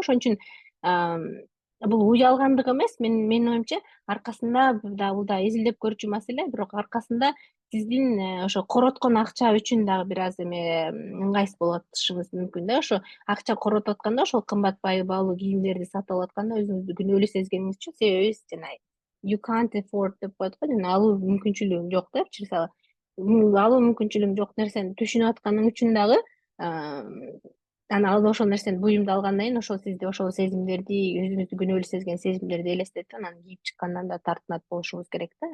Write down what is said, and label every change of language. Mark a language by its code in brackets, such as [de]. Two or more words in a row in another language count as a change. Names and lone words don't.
[ky] Ошон үчүн бул уялгандык эмес, менин оюмча аркасында бул да изилдеп көрчү маселе, бирок аркасында сиздин ошо короткон акча үчүн дагы бир аз эме ыңгайсыз болуп атышыңыз мүмкүн да. Ошо акча коротуп атканда, ошол кымбат баалуу кийимдерди сатып алып атканда өзүңүздү күнөөлүү сезгениңиз үчүн. Себеби жана [en] you can't afford [ky] деп коет го, жана алуу мүмкүнчүлүгүң жок депчи. Мисалы алуу мүмкүнчүлүгүң жок нерсени түшүнүп атканың үчүн дагы анан ошол нерсени буюмду алгандан кийин ошол сизди ошол сезимдерди, өзүңүздү күнөөлүү сезген сезимдерди элестетип, анан кийип чыккандан да тартынат болушуңуз керек да.